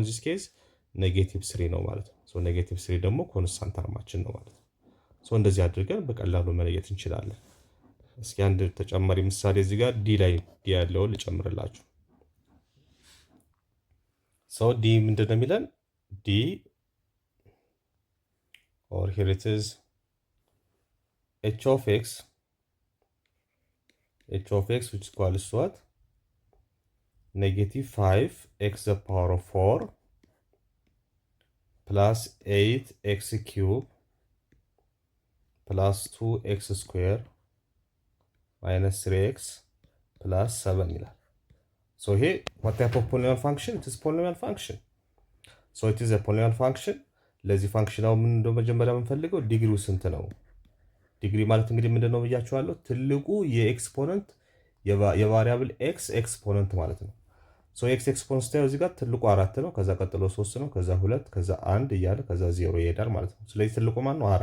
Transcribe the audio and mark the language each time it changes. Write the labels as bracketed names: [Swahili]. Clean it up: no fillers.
[Amharic] እዚህ ኬዝ ኔጌቲቭ 3 ነው ማለት ነው። ኔጌቲቭ 3 ደግሞ ኮንስታንት ተርማችን ነው ማለት ነው። እንደዚህ አድርገን በቀላሉ መለየት እንችላለን። እስኪ አንድ ተጨማሪ ምሳሌ እዚህ ጋር ዲ ላይ ዲ ያለውን ልጨምርላችሁ። ዲ ምንድን ነው የሚለን? [English] ዲ or here it is h of x which is equals to what? Negative 5x the power of 4 plus 8x cube plus 2x square minus 3x plus 7 [Amharic] ይላል። [English] here what type of polynomial function? It is polynomial function. It is a polynomial function. [Amharic] ለዚህ ፋንክሽን አሁን ምን እንደው መጀመሪያ የምንፈልገው ዲግሪው ስንት ነው? ዲግሪ ማለት እንግዲህ ምንድነው ብያችኋለሁ? ትልቁ የኤክስፖነንት የቫሪያብል ኤክስ ኤክስፖነንት ማለት ነው። ኤክስ ኤክስፖነንት ስታዩ እዚህ ጋር ትልቁ 4 ነው፣ ከዛ ቀጥሎ 3 ነው፣ ከዛ 2፣ ከዛ 1 እያለ ከዛ 0 ይሄዳል ማለት ነው። ስለዚህ ትልቁ ማን ነው?